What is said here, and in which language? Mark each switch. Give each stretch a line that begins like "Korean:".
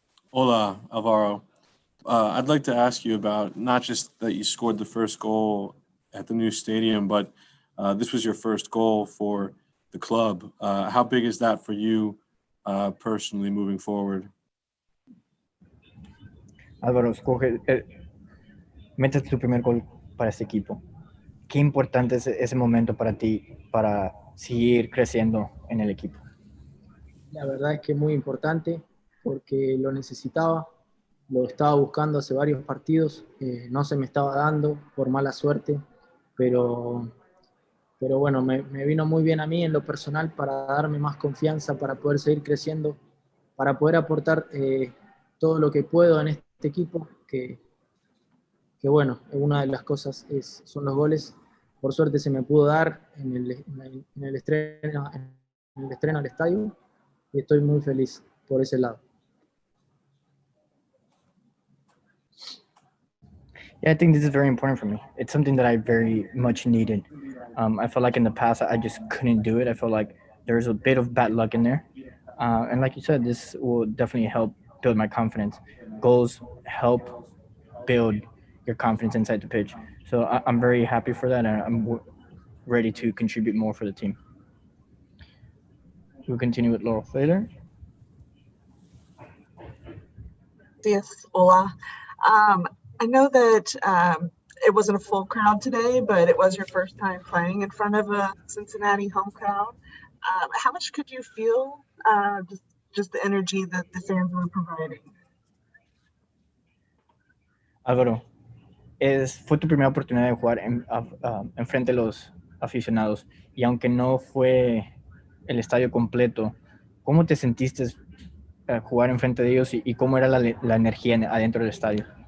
Spanish: Hola, Alvaro.
English: I'd like to ask you about not just that you scored the first goal at the new stadium, but this was your first goal for the club. How big is that for you personally moving forward?
Spanish: Álvaro, metes tu primer gol para este equipo. ¿Qué importante es ese momento para ti para seguir creciendo en el equipo? La verdad es que es muy importante porque lo necesitaba. Lo estaba buscando hace varios partidos, no se me estaba dando por mala suerte, pero bueno, me vino muy bien a mí en lo personal para darme más confianza, para poder seguir creciendo, para poder aportar todo lo que puedo en este equipo, que bueno, una de las cosas son los goles. Por suerte se me pudo dar en el estreno al estadio y estoy muy feliz por ese lado.
English: Yeah, I think this is very important for me. It's something that I very much needed. I felt like in the past I just couldn't do it. I felt like there's a bit of bad luck in there. And like you said, this will definitely help build my confidence. Goals help build your confidence inside the pitch. So I'm very happy for that, and I'm ready to contribute more for the team. We'll continue with Laurel Flater. Yes,
Spanish: hola.
English: I know that it wasn't a full crowd today, but it was your first time playing in front of a Cincinnati home crowd. How much could you feel just the energy that the fans were providing?
Spanish: Álvaro, fue tu primera oportunidad de jugar en frente de los aficionados, y aunque no fue el estadio completo, ¿cómo te sentiste jugar en frente de ellos y cómo era la energía adentro del estadio?